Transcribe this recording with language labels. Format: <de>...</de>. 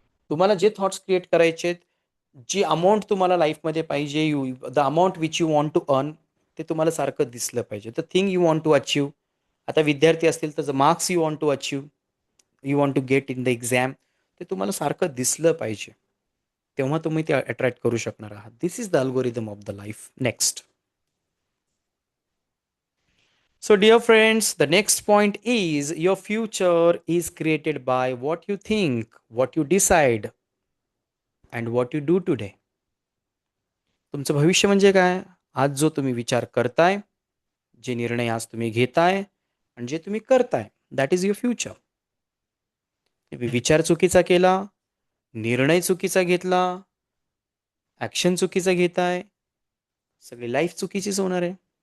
<mr>तुम्हाला जे thoughts create करायचे आहेत, जी अमाऊंट तुम्हाला लाईफमध्ये पाहिजे,</mr> <en>the amount which you want to earn,</en> <mr>ते तुम्हाला सारखं दिसलं पाहिजे.</mr> <en>The thing you want to achieve.</en> <mr>आता विद्यार्थी असतील तर</mr> <en>marks you want to achieve, you want to get in the exam,</en> <mr>ते तुम्हाला सारखं दिसलं पाहिजे. तेव्हा तुम्ही ते अट्रॅक्ट करू शकणार आहात.</mr> <en>This is the algorithm of the life. Next. So dear friends, the next point is your future is created by what you think, what you decide and what you do today.</en> <mr>तुमचं भविष्य म्हणजे काय? आज जो तुम्ही विचार करताय, जे निर्णय आज तुम्ही घेताय आणि जे तुम्ही करताय,</mr> <en>That is your future.</en> <mr>विचार चुकीचा केला, निर्णय चुकीचा घेतला, ॲक्शन चुकीचा घेताय, सगळी लाईफ चुकीचीच होणार आहे.</mr>